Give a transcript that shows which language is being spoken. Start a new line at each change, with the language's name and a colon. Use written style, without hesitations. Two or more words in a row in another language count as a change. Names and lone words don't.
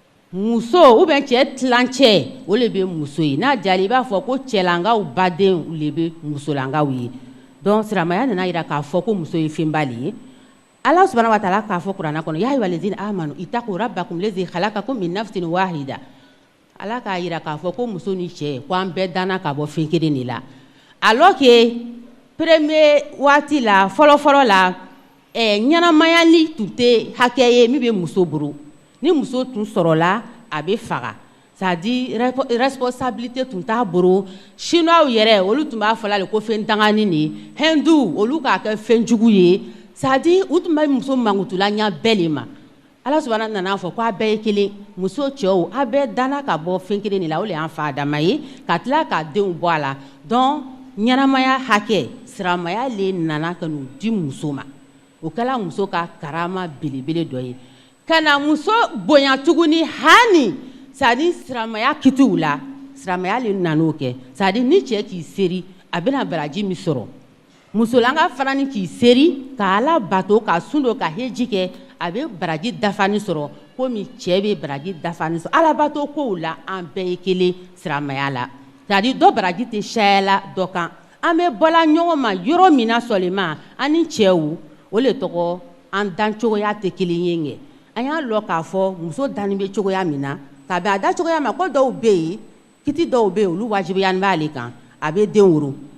Bambara: muso
French: ou bien
Bambara: cɛ tilancɛ o le bɛ muso ye n'a jali i b'a fɔ ko cɛlankaw baden le bɛ musolankaw ye donc silamɛya nana yira k'a fɔ ko muso ye fɛnba le ye Allah
Arabic: سبحانه وتعالى
Bambara: k'a fɔ kuranɛ kɔnɔ
Arabic: يا أيها الذين آمنوا اتقوا ربكم الذي خلقكم من نفس واحدة
Bambara: Allah k'a yira k'a fɔ ko muso ni cɛ ko an bɛɛ danna ka bɔ fɛn kelen de la
French: alors que premier
Bambara: waati la fɔlɔ la ɲɛnamayali tun tɛ hakɛ ye min bɛ muso bolo ni muso tun sɔrɔla a bɛ faga
French: c'est à dire responsabilité
Bambara: tun t'a bolo chinois yɛrɛ olu tun b'a fɔ ale ko fɛn dangani de hindu olu k'a kɛ fɛn jugu ye
French: c'est à dire
Bambara: u tun bɛ muso mangutula ɲɛ bɛɛ le ma
Arabic: الله سبحانه
Bambara: nana fɔ ko a bɛɛ ye kelen muso cɛw a bɛɛ danna ka bɔ fɛn kelen de la o le y'an fa Adama ye ka tila ka denw bɔ a la donc ɲɛnamaya hakɛ silamɛya le nana ka n'u di muso ma o kɛla muso ka karama belebele dɔ ye ka na muso bonya tuguni hani
French: c'est à dire
Bambara: silamɛya kitiw la silamɛya le nan'o kɛ
French: c'est à dire
Bambara: ni cɛ k'i seri a bɛna baraji min sɔrɔ musolanka fana ni k'i seri ka Ala bato ka sun don ka heji kɛ a bɛ baraji dafani sɔrɔ komi cɛ bɛ baraji dafani sɔrɔ Ala bato kow la an bɛɛ ye kelen silamɛya la
French: c'est à dire
Bambara: dɔ baraji tɛ cayala dɔ kan an bɛ bɔla ɲɔgɔn ma yɔrɔ min na sɔlima an ni cɛw o le tɔgɔ an dancogoya tɛ kelen ye ŋɛ an y'a lɔ k'a fɔ muso danni bɛ cogoya min na ka bɛn a da cogoya ma ko dɔw bɛ yen kiti dɔw bɛ yen olu wajibiyani b'ale kan a bɛ den wolo